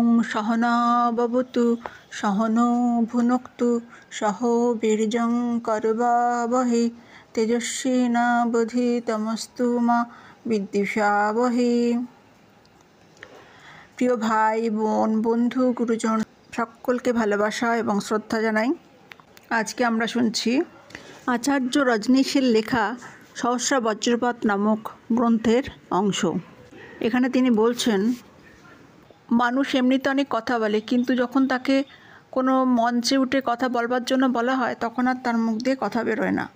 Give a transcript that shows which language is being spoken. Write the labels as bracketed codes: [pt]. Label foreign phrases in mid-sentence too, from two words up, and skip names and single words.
[sa] सहना भवतु सहनो भुनक्तु सह वीर्यं करवावहै तेजस्विनावधीतमस्तु मा विद्विषावहै। [bn] প্রিয় ভাই বোন বন্ধু গুরুজন সকলকে ভালোবাসা এবং শ্রদ্ধা জানাই। আজকে আমরা শুনছি আচার্য রজনীশের লেখা সহস্র বজ্রপাত নামক গ্রন্থের অংশ। এখানে তিনি বলছেন, মানুষ এমনিতে অনেক কথা বলে, কিন্তু যখন তাকে কোনো মঞ্চে উঠে কথা বলবার জন্য বলা হয় তখন আর তার মুখ দিয়ে কথা বেরোয় না।